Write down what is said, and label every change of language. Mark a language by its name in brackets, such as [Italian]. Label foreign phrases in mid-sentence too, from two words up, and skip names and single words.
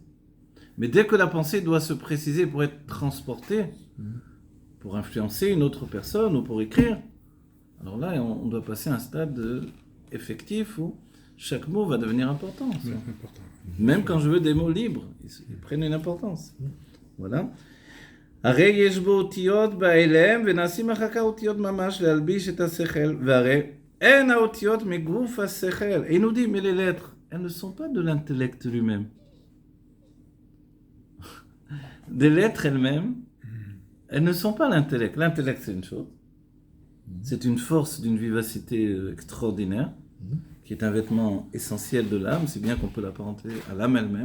[French] Mais dès que la pensée doit se préciser pour être transportée, pour influencer une autre personne ou pour écrire, alors là, on doit passer à un stade effectif où chaque mot va devenir important. Même quand je veux des mots libres, ils prennent une importance. Voilà. [Hebrew] הרי יש בו אותיות בהלם ונעשים אחר כך אותיות ממש להלביש את השכל והרי אין האותיות מגוף השכל. [French] Et il nous dit, mais les lettres, elles ne sont pas de l'intellect lui-même. Des lettres elles-mêmes, elles ne sont pas l'intellect. L'intellect c'est une chose. C'est une force d'une vivacité extraordinaire qui est un vêtement essentiel de l'âme, si bien qu'on peut l'apparenter à l'âme elle-même.